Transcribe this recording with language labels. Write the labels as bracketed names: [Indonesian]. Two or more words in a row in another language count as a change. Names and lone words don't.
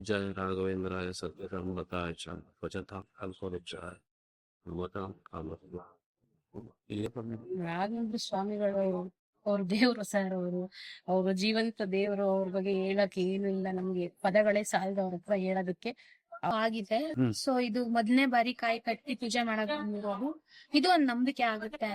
[Sanskrit] जय राघवेंद्राय सत्यधर्मरताय च भजतां कल्पवृक्षाय नमतां कामधेनवे. [Kannada] ರಾಘವೇಂದ್ರ ಸ್ವಾಮಿಗಳು ಅವ್ರ ದೇವ್ರು ಸರ್. ಅವರು ಜೀವಂತ ದೇವರು. ಅವ್ರ ಬಗ್ಗೆ ಹೇಳಕ್ ಏನು ಇಲ್ಲ, ನಮ್ಗೆ ಪದಗಳೇ ಸಾಲದ ಅವ್ರ ಹತ್ರ ಹೇಳೋದಕ್ಕೆ ಆಗಿದೆ. ಸೊ ಇದು ಮೊದಲನೇ ಬಾರಿ ಕಾಯಿ ಕಟ್ಟಿ ಪೂಜೆ ಮಾಡಕ್ ಬಂದಿರೋದು. ಇದು ಒಂದ್ ನಂಬಿಕೆ ಆಗುತ್ತೆ.